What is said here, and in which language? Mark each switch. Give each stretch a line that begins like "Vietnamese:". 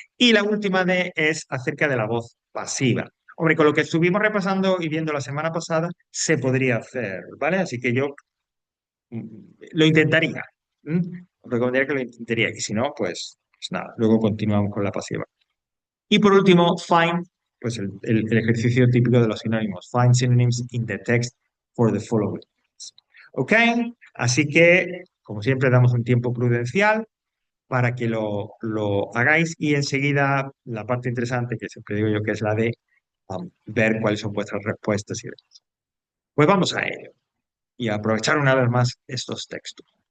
Spanish: Y la última es acerca de la voz pasiva. Hombre, con lo que estuvimos repasando y viendo la semana pasada, se podría hacer, ¿vale? Así que yo lo intentaría. Os recomendaría que lo intentaría. Y si no, pues nada, luego continuamos con la pasiva. Y por último, find, pues el ejercicio típico de los sinónimos.
English: Find synonyms in the text for the following.
Spanish: ¿Ok? Así que, como siempre, damos un tiempo prudencial para que lo hagáis y enseguida la parte interesante que siempre digo yo que es la de ver cuáles son vuestras respuestas y demás. Pues vamos a ello y a aprovechar una vez más estos textos.